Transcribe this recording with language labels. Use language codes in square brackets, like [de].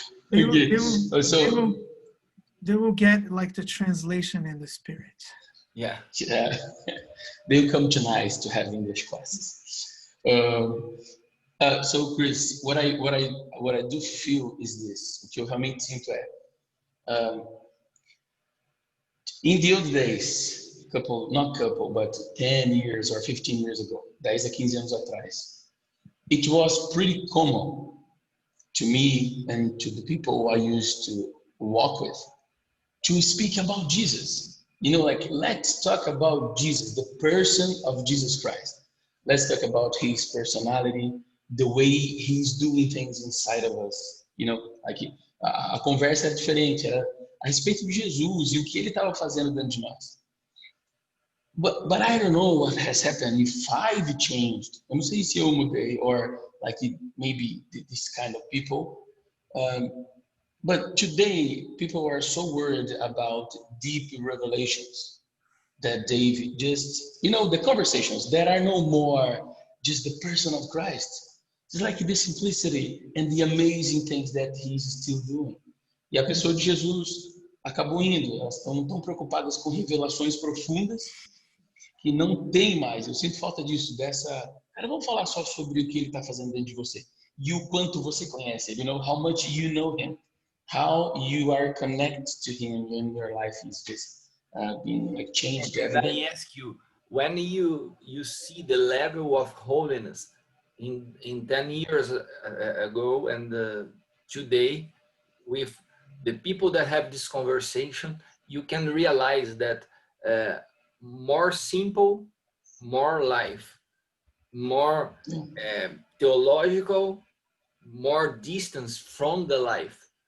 [en] They will get like the translation in the spirit. Yeah. They'll come tonight to have English classes. So, Chris, what I do feel is this. [pt] O que eu realmente sinto é [en] In the old days, but 10 years or 15 years ago, [pt] 10 a 15 anos atrás, [en] it was pretty common to me and to the people I used to walk with to speak about Jesus. You know, like, let's talk about Jesus, the person of Jesus Christ. Let's talk about his personality, the way he's doing things inside of us. You know, like, [pt] a conversa era diferente, era a respeito de Jesus e o que ele estava fazendo dentro de nós. [en] But I don't know what has happened, if I've changed. [pt] Eu não sei se eu mudei, [en] or like maybe this kind of people. But today, people are so worried about deep revelations that they've just, you know, the conversations that are no more just the person of Christ. It's like the simplicity and the amazing things that he's still doing. [pt] E a pessoa de Jesus acabou indo, elas estão tão preocupadas com revelações profundas que não tem mais. Eu sinto falta disso, cara, vamos falar só sobre o que ele está fazendo dentro de você. E o quanto você conhece ele, [en] you know, how much you know him. How you are connected to him when your life is just being like changed every Let day. me ask you, when you see the level of holiness in 10 years ago and today, with the people that have this conversation, you can realize that more simple, more life, more theological, more distance from the life.